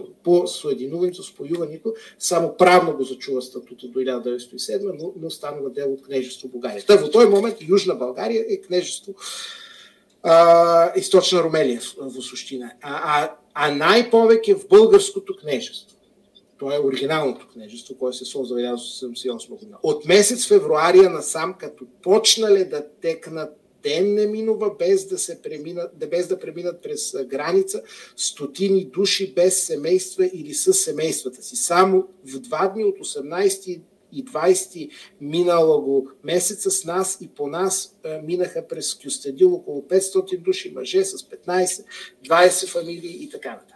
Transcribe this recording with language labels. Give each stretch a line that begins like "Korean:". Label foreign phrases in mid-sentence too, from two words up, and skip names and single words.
Macedonian: По соединувањето, спојувањето, само правно го зачува статутот до 1907, но станува дел од кнежество Бугарија. Во тој момент Южна Българија е кнежество Источна Румелија во суштина.
Bulgarian: А најповеќе в българското кнежество.
Macedonian: Тоа е оригиналното кнежество кое се создава 1978 година. Од месец февруарија насам,
Bulgarian: като почнале да текнат, ден не минува без да преминат през граница стотини души без семейства или с семействата си. Само в 2 дни от 18 и 20 миналого месеца с нас и по нас минаха през Кюстендил около 500 души, мъже с 15, 20 фамилии и така нататък.